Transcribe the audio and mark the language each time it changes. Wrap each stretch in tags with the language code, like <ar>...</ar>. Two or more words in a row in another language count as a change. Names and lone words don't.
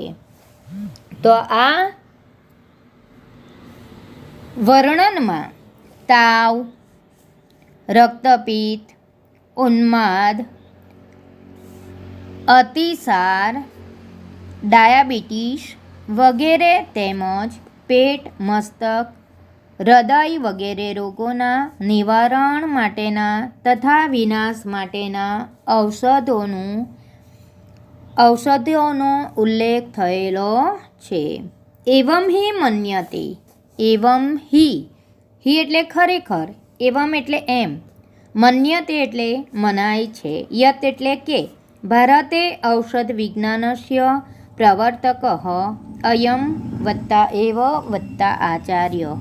<gu>તો આ વર્ણનમા તાવ, રક્તપીત, ઉન્માદ, અતિસાર, ડાયાબિટીસ વગેરે તેમજ પેટ, મસ્તક, હૃદય વગેરે રોગોના નિવારણ માટેના તથા વિનાશ માટેના ઔષધોનો ઉલ્લેખ થયેલો છે।</gu> <sa>એવમ હિ મન્યતે, એવમ હિ</sa> <gu>એટલે ખરેખર,</gu> <sa>એવમ</sa> <gu>એટલે એમ,</gu> <sa>મન્યતે</sa> <gu>એટલે મનાય છે,</gu> <sa>યત</sa> <gu>એટલે કે</gu> <sa>ભારતે ઔષધ વિજ્ઞાનસ્ય પ્રવર્તકઃ અયમ વત્તા એવ વત્તા આચાર્યઃ।</sa>